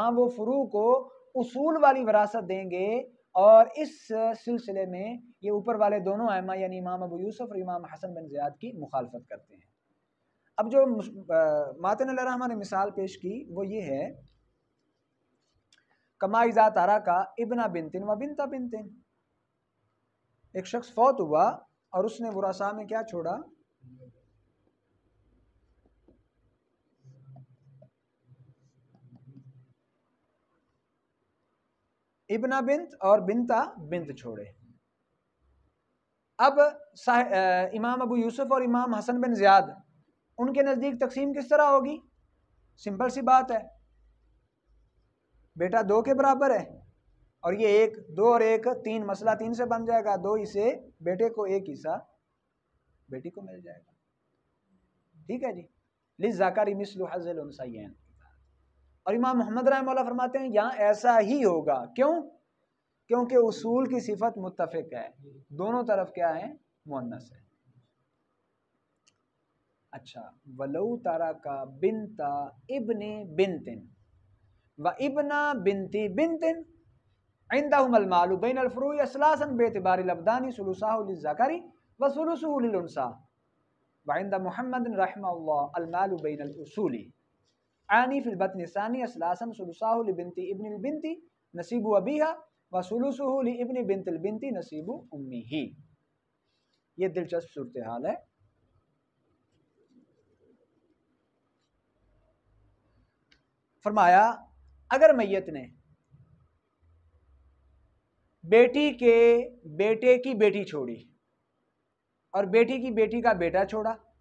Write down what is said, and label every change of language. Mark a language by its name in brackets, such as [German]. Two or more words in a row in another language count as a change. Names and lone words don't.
[Urdu] وہاں وہ فروع کو اصول والی وراثت دیں گے اور اس سلسلے میں یہ اوپر والے دونوں ائمہ یعنی امام ابو یوسف اور امام حسن بن زیاد کی مخالفت کرتے ہیں. اب جو ماتن علیہ الرحمہ نے مثال پیش کی وہ یہ ہے, [Arabic] كما إذا ترك ابن بنت وبنت بنت, [Urdu] ایک شخص فوت ہوا اور اس نے ورثا میں کیا چھوڑا, [Arabic] ابن بنت [Urdu] اور [Arabic] بنت بنت [Urdu] چھوڑے. اب امام ابو یوسف اور امام حسن بن زیاد، ان کے نزدیک تقسیم کس طرح ہوگی? سمپل سی بات ہے، بیٹا 2 کے برابر ہے اور یہ 1، 2 اور 1 3، مسئلہ 3 سے بن جائے گا. 2 حصے بیٹے کو، 1 حصہ بیٹی کو مل جائے گا. ٹھیک ہے جی, [Arabic] للذكر مثل حظ الأنثيين. [Urdu] اور امام محمد رحمۃ اللہ فرماتے ہیں یہاں ایسا ہی ہوگا. क्यों? کیونکہ اصول کی صفت متفق ہے، دونوں طرف کیا ہے? مؤنث ہے۔ اچھا, [Arabic] ولو ترك بنت ابن بنت وابن بنت بنت عندهما المال بين الفروع أثلاثا باعتبار الأبدان ثلثاه للذكر وثلثه للأنثى وعند محمد رحمه الله المال بين الأصول أعني في البطن الثاني أثلاثا ثلثاه لبنت ابن البنت نصيب أبيها وثلثه لابن بنت البنت نصيب أمه. [Urdu] یہ دلچسپ صورت حال ہے. فرمایا اگر میت نے بیٹی کے بیٹے کی بیٹی چھوڑی اور بیٹی کی بیٹی کا بیٹا چھوڑا